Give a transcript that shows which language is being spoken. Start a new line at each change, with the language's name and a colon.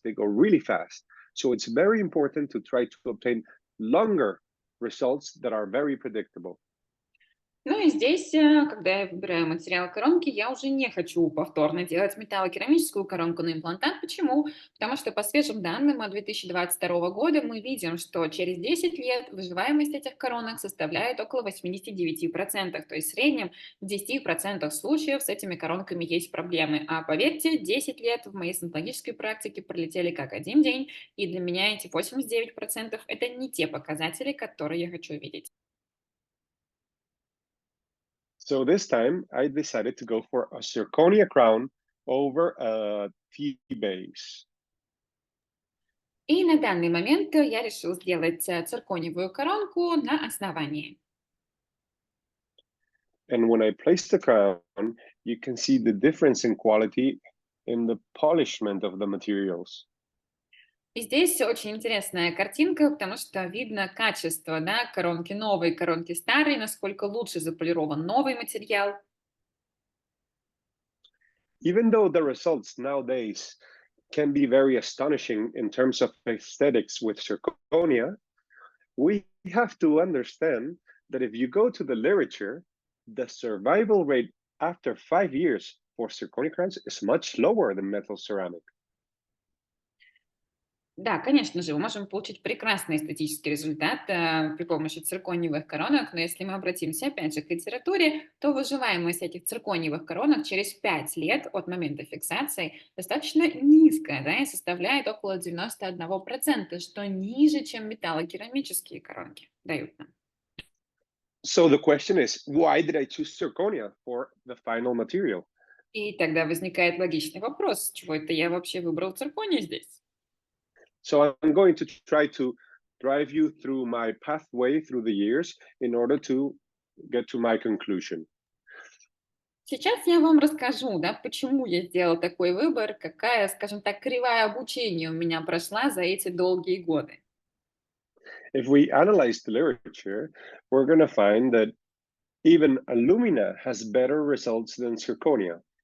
English: They go really fast. So it's very important to try to obtain longer results that are very predictable.
Russian: Ну и здесь, когда я выбираю материал коронки, я уже не хочу повторно делать металлокерамическую коронку на имплантат. Почему? Потому что по свежим данным от 2022 года мы видим, что через 10 лет выживаемость этих коронок составляет около 89%. То есть в среднем в 10% случаев с этими коронками есть проблемы. А поверьте, 10 лет в моей стоматологической практике пролетели как один день, и для меня эти 89% это не те показатели, которые я хочу видеть.
English: So this time I decided to go for a zirconia crown over a T base.
Russian: И на данный момент я решил сделать циркониевую коронку на основании.
English: And when I place the crown, you can see the difference in quality in the polishment of the materials.
Russian: И здесь очень интересная картинка, потому что видно качество, да, коронки новой, коронки старой, насколько лучше заполирован новый материал.
English: Even though the results nowadays can be very astonishing in terms of aesthetics with zirconia, we have to understand that if you go to the literature, the survival rate after 5 years for zirconia crowns is much lower than metal ceramic.
Russian: Да, конечно же, мы можем получить прекрасный эстетический результат при помощи циркониевых коронок, но если мы обратимся опять же к литературе, то выживаемость этих циркониевых коронок через 5 лет от момента фиксации достаточно низкая, да, и составляет около 91%, что ниже, чем металлокерамические коронки дают нам.
English: So the question is, why did I choose zirconia for the final material?
Russian: И тогда возникает логичный вопрос, с чего это я вообще выбрал цирконий здесь?
English: So I'm going to try to drive you through my pathway through the years in order to get to my conclusion.
Russian: Сейчас я вам расскажу, да, почему я сделала такой выбор, какая, скажем так, кривая обучения у меня прошла за эти долгие годы.
English: If we analyze the literature, we're going to find that even alumina has better results than zirconia.